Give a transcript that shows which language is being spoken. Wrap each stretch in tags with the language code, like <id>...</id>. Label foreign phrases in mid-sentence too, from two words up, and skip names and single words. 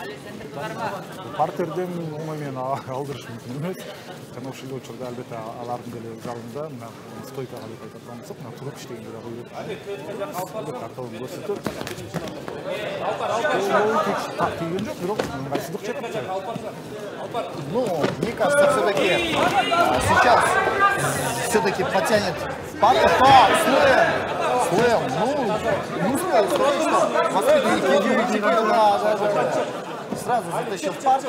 <ky>Партерден оңой менен алдырыш мүмкүн эмес. Жана ушул учурда албетте алардын деле залында мына стойкага деп айтып атсак, мына туруп иштегенде да коюп тартабын көрсөтөт. Так тийген жок, бирок ыңгайсыздык чекип.</ky> <ru>Ну, мне кажется, все-таки сейчас все-таки потянет Партер. Слэм, ну, не успел сказать, что воспитанники сразу затащил Партер.</ru>